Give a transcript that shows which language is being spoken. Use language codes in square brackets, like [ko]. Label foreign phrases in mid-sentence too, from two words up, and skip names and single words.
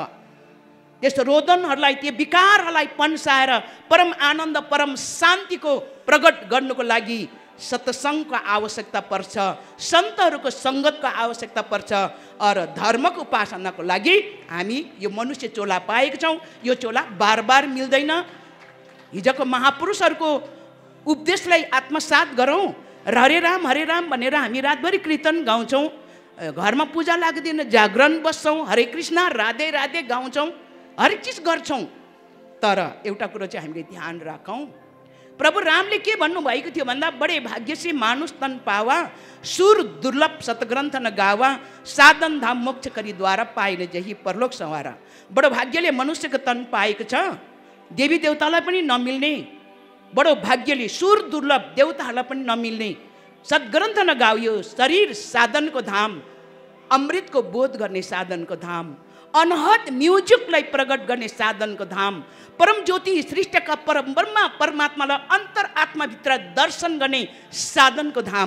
[ne] त्यस्तो रोदनहरूलाई, त्यो विकारहरूलाई पन्साएर परम आनन्द, परम शान्तिको प्रकट गर्नुको लागि सत्सङ्गको आवश्यकता पर्छ, सन्तहरूको सङ्गतको आवश्यकता पर्छ। र धर्मको उपासनाको लागि हामी यो मनुष्य चोला पाएका छौँ। यो चोला बार बार मिल्दैन। हिजोको महापुरुषहरूको उपदेशलाई आत्मसात गरौँ र हरे राम भनेर हामी रातभरि कीर्तन गाउँछौँ, घरमा पूजा लाग्दैन, जागरण बस्छौँ, हरे कृष्ण राधे राधे गाउँछौँ, हरेक चिज गर्छौँ। तर एउटा कुरो चाहिँ हामीले ध्यान राखौँ, प्रभु रामले के भन्नुभएको थियो भन्दा, [awa] बडे भाग्य से मानुष तन पावा, सुर दुर्लभ सतग्रन्थ न गावा, साधन धाम मोक्ष करी द्वारा पाइन जही परलोक सवारा। [ne] बडो भाग्यले मनुष्यको तन पाएको छ, देवी देवतालाई पनि नमिल्ने। बडो भाग्यले सुर दुर्लभ देवताहरूलाई पनि नमिल्ने सद्ग्रन्थ नगाउयो, शरीर साधनको धाम, अमृतको बोध गर्ने साधनको धाम, अनहद म्युजिकलाई प्रकट गर्ने साधनको धाम, परम ज्योति सृष्टिका परम ब्रह्मा परमात्मालाई अन्तर आत्माभित्र दर्शन गर्ने साधनको धाम।